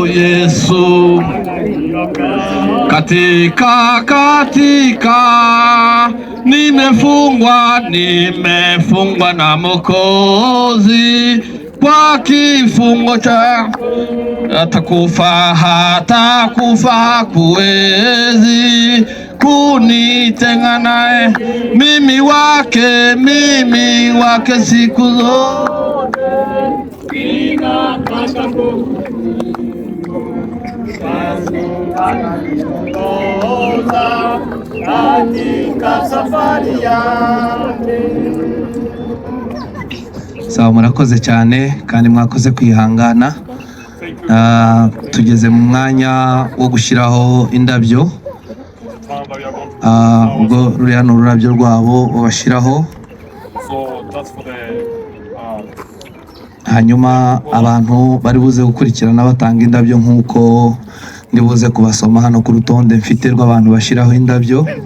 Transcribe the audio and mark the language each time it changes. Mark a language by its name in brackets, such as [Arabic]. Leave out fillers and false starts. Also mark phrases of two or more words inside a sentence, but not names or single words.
[Swahili] Yesu katika nimefungwa na Mwokozi kwa kifungo cha hatakufa hakuwezi kunitenga naye, mimi wake siku zote. Katika safari yake. Sawa, [Kinyarwanda] murakoze cyane kandi mwakoze kwihangana. Tugeze mu mwanya wo gushyiraho indabyo. Ubwo ruriya ni ururabyo rwabo babashyiraho, hanyuma abantu bari buze gukurikirana batanga indabyo nk'uko ndi buze kubasoma hano ku rutonde mfite rw'abantu bashyiraho indabyo.